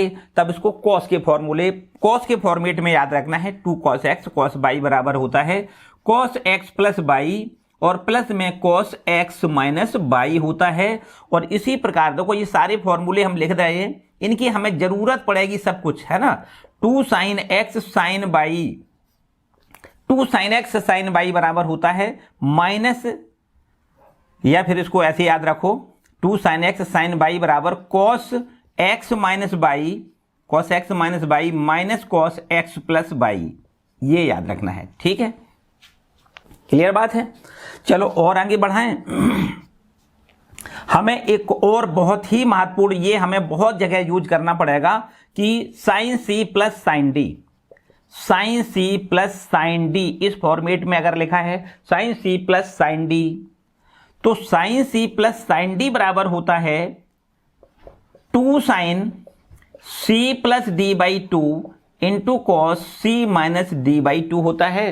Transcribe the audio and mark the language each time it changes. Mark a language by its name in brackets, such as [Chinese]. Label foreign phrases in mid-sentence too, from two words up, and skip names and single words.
[Hindi] तब इसको cos के फॉर्मेट में याद रखना है। 2 cos x cos y बराबर होता है [English] cos x plus y [Hindi] और प्लस में [English] cos x minus y [Hindi] होता है। और इसी प्रकार देखो ये सारे फॉर्मूले हम लिख रहे हैं, इनकी हमें जरूरत पड़ेगी सब कुछ, है ना। 2 sin x sin y बराबर होता है माइनस, या फिर इसको ऐसे याद रखो 2 sin x sin y बराबर [English] cos x minus y minus cos x plus y, [Hindi] ये याद रखना है। ठीक है। क्लियर बात है। चलो और आगे बढ़ाएं। हमें एक और बहुत ही महत्वपूर्ण, ये हमें बहुत जगह यूज करना पड़ेगा कि [English] sin c plus sin d, [Hindi] इस फॉर्मेट में अगर लिखा है [English] sin c plus sin d, [Hindi] तो [English] sin c plus sin d [Hindi] बराबर होता है [English] 2 sin c plus d by 2 into cos c minus d by two [Hindi] होता है।